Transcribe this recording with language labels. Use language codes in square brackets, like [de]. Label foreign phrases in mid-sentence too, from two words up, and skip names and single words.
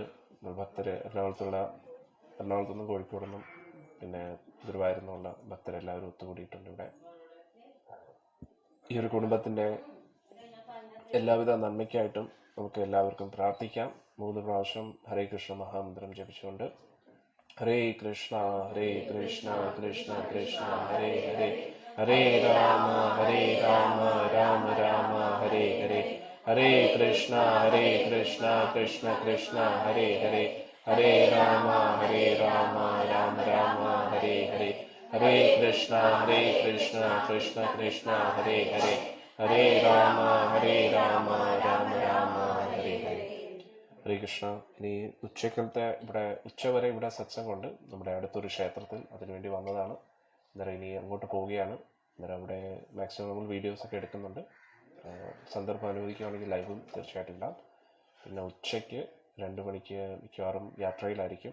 [ml] ഭക്തർ എറണാകുളത്തുനിന്നും കോഴിക്കോടുനിന്നും പിന്നെ ഗുരുവായൂരിൽ നിന്നുള്ള ഭക്തരെല്ലാവരും ഒത്തുകൂടിയിട്ടുണ്ട് ഇവിടെ. ഈ ഒരു കുടുംബത്തിൻ്റെ എല്ലാവിധ നന്മയ്ക്കായിട്ടും നമുക്ക് എല്ലാവർക്കും പ്രാർത്ഥിക്കാം. 3 പ്രാവശ്യം [sa] ഹരേ കൃഷ്ണ [ml] മഹാമന്ത്രം ജപിച്ചുകൊണ്ട്. [sa] ഹരേ കൃഷ്ണ കൃഷ്ണ കൃഷ്ണ ഹരേ ഹരേ, ഹരേ രാമ രാമ രാമ ഹരേ ഹരേ, ഹരേ കൃഷ്ണ കൃഷ്ണ കൃഷ്ണ ഹരേ ഹരേ, ഹരേ രാമ രാമ രാമ ഹരേ ഹരേ, ഹരേ കൃഷ്ണ കൃഷ്ണ കൃഷ്ണ ഹരേ ഹരേ, ഹരേ രാമ രാമ രാമ ഹരേ ഹരേ. ഹരേ കൃഷ്ണ. [ml] ഇനി ഉച്ചക്കലത്തെ ഇവിടെ ഉച്ചവരെ ഇവിടെ സത്സംഗമുണ്ട് നമ്മുടെ അടുത്തൊരു ക്ഷേത്രത്തിൽ, അതിനുവേണ്ടി വന്നതാണ്. അന്നേരം ഇനി അങ്ങോട്ട് പോവുകയാണ്. അന്നേരം അവിടെ മാക്സിമം നമ്മൾ വീഡിയോസൊക്കെ എടുക്കുന്നുണ്ട്. സന്ദർഭം അനുവദിക്കുകയാണെങ്കിൽ ലൈവും തീർച്ചയായിട്ടും ഉണ്ടാകും. പിന്നെ ഉച്ചയ്ക്ക് 2 മണിക്ക് മിക്കവാറും യാത്രയിലായിരിക്കും.